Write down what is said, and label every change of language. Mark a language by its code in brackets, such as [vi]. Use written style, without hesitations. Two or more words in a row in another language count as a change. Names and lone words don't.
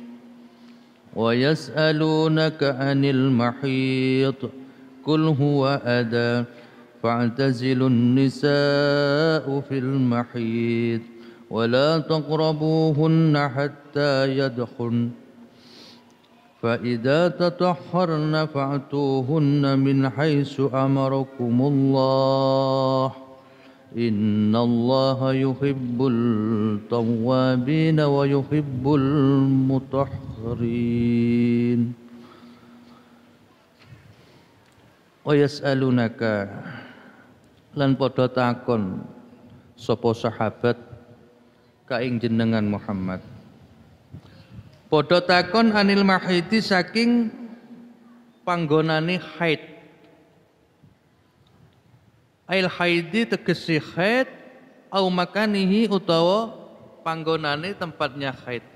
[ar] ويسألونك عن المحيط قل هو أذى فاعتزلوا النساء في المحيط ولا تقربوهن حتى يدخلن فإذا تطهرن فأتوهن من حيث أمركم الله إن الله يحب التوابين ويحب المطهرين ويسألونك [jv] lan padha takon sapa sahabat ka ing jenengan Muhammad padha takon [ar] عن المحيض [jv] saking panggonane haid. [ar] أي الحيض [jv] tegese haid [ar] أو مكانه [jv] utawa panggonane tempatnya haid.